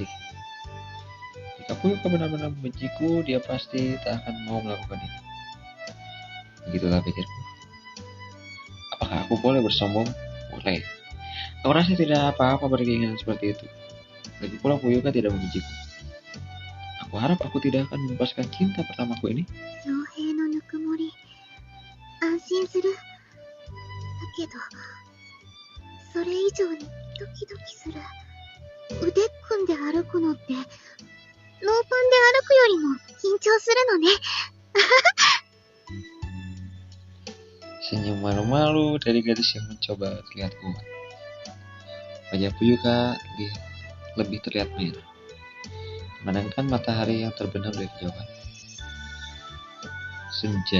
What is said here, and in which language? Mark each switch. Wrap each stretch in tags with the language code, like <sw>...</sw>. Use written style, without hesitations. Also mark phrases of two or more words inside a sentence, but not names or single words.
<id>Jika Fuyuka benar-benar membenciku, dia pasti tak akan mau melakukan ini. Begitulah pikirku. Apakah aku boleh bersombong? Boleh. Aku rasa tidak apa-apa berkeinginan seperti itu. Lagi pula Fuyuka tidak membenciku. Aku harap aku tidak akan melepaskan cinta pertamaku ini.</id> <ja>傭兵のぬくもり、安心する。だけど、それ以上にドキドキする。腕組んで歩くのって、ノーパンで歩くよりも緊張するのね。</ja> <id>Senyum malu-malu dari gadis yang mencoba terlihat kuat. Wajah Fuyuka lebih terlihat merah, memandangkan matahari yang terbenam dari kejauhan. Senja.</id>